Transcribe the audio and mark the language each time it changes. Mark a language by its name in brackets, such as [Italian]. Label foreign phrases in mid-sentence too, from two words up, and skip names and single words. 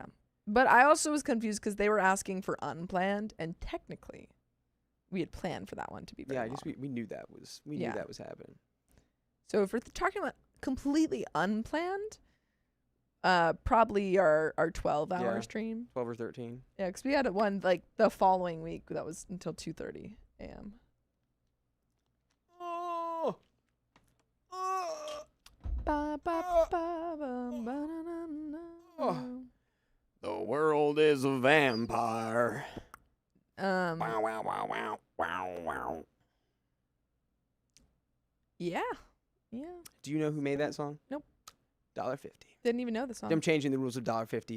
[English] But I also was confused because they were asking for unplanned, and technically, we had planned for that one to be very Yeah, I long. guess we knew that was knew Yeah. that was happening. So if we're talking about completely unplanned, probably our 12-hour Yeah. stream. 12 or 13. Yeah, because we had one like the following week that was until 2:30 a.m. Oh. Ba, ba, ba, ba, ba, na, na, na. Oh. The world is a vampire. Wow, wow, wow, wow, wow, wow. Yeah. Do you know who made that song? Nope. $1.50. Didn't even know the song. I'm changing the rules of $1.50.